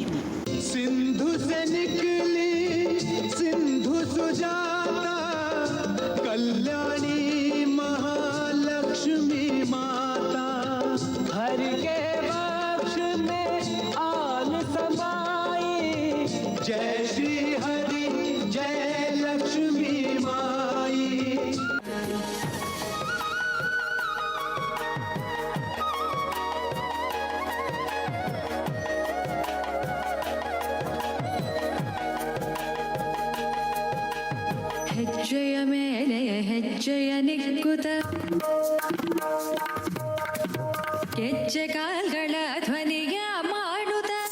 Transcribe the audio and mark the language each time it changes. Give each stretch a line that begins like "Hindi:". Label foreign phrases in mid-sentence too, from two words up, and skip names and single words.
Hindi: सिंधु से निकली सिंधु सुजाता, कल्याणी महालक्ष्मी माता। हरि के वक्ष में आन समाई, जय श्री हरि जय लक्ष्मी माई।
Kannada: ಹೆಜ್ಜೆಯ ಮೇಲೆ ಹೆಜ್ಜೆಯ ನಿಕ್ಕುತ, ಗೆಜ್ಜೆ ಕಾಲ್ಗಳ ಧ್ವನಿಯ ಮಾಡುತ್ತ,